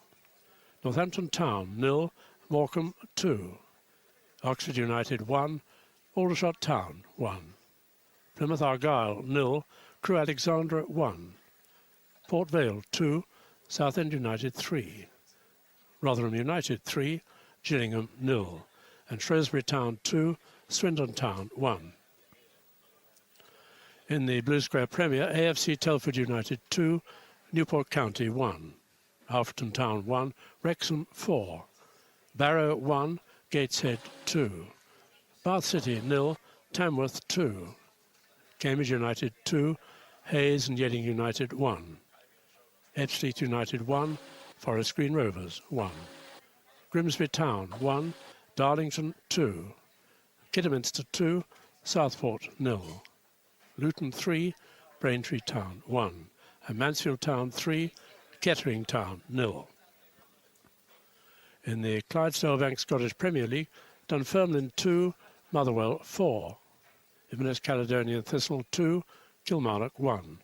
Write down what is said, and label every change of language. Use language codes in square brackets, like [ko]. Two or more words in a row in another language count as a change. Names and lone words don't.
[en] Northampton Town 0, Morecambe 2. Oxford United 1, Aldershot Town 1. Plymouth Argyle 0, Crewe Alexandra 1. Port Vale 2, Southend United 3. Rotherham United 3, Gillingham 0. And Shrewsbury Town 2, Swindon Town 1. In the Blue Square Premier, AFC Telford United 2, Newport County 1. Alfreton Town 1, Wrexham 4. Barrow 1, Gateshead 2. Bath City 0, Tamworth 2. Cambridge United 2, Hayes and Yeading United 1. Ebbsfleet United 1, Forest Green Rovers 1. Grimsby Town 1, Darlington 2. Kidderminster 2, Southport 0. Luton 3, Braintree Town 1. And Mansfield Town 3, Kettering Town 0. In the Clydesdale Bank Scottish Premier League, Dunfermline 2, Motherwell 4. Inverness Caledonian Thistle 2, Kilmarnock 1.